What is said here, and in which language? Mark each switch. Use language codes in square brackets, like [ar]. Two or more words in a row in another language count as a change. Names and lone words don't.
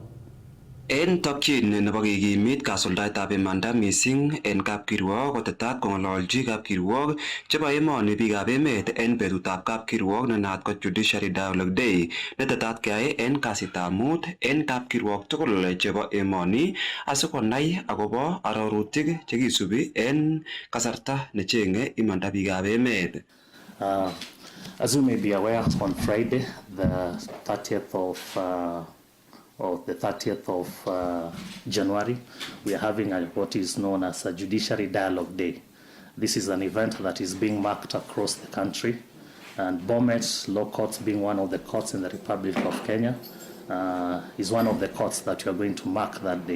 [kln] En tokyin nebo kikimit kasuldaetab imanda missing en kapkirwok kotetat kong'ololchi kapkirwok chebo emoni biikab emet en betutab kapkirwok nenaat ko Judiciary Dialogue Day netetat keyai en kasitab mut en kapkirwok tugul chebo emoni asikonai akobo arorutik chekisubi en kasarta necheng'e imanda biikab emet. [en] As you may be aware, on Friday, the 30th of January, we are having what is known as a Judiciary Dialogue Day. This is an event that is being marked across the country, and Bomet Law Courts, being one of the courts in the Republic of Kenya, is one of the courts that we are going to mark that day.